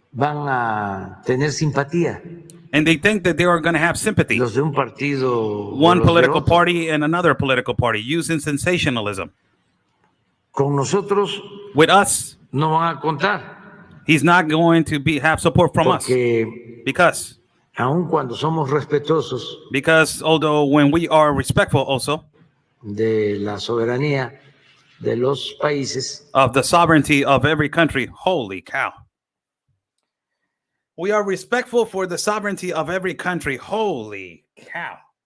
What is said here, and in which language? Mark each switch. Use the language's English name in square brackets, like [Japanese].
[Spanish] van a tener simpatía [English] And they think that they are going to have sympathy. [Spanish] los de un partido o [English] One [Spanish] los de [English] political [Spanish] otro. [English] party and another political party using sensationalism. [Spanish] Con nosotros [English] With us, [Spanish] no van a contar, [English] he's not going to have support from us [Spanish] porque [English] because [Spanish] aun cuando somos respetuosos [English] although when we are respectful also [Spanish] de la soberanía de los países, [English] of the sovereignty of every country, holy cow. We are respectful for the sovereignty of every country, holy cow.